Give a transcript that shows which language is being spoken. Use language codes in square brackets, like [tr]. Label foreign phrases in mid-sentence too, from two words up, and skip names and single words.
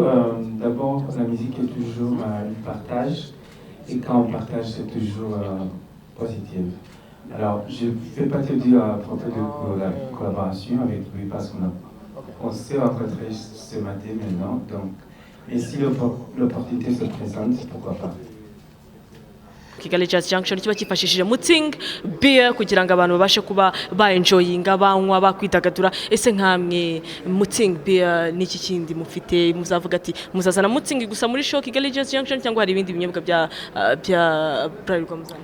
[fr] D'abord, la musique est toujours un partage et quand on partage, c'est toujours positif. Alors, je ne vais pas te dire à propos de la collaboration avec lui parce qu'on s'est rencontrés ce matin maintenant. Donc, et si l'opportunité se présente, pourquoi pas? [rw] Kigali Jazz Junction kiba kifashishije Mutzing beer kugira ngo abantu babashe kuba enjoyinga banywa bakwidagadura. Ese nkamwe Mutzing beer niki kindi mufite muzavuga ati muzazana Mutzing gusa muri show Kigali Jazz Junction cyangwa hari ibindi binyobwa bya Bralirwa muzana?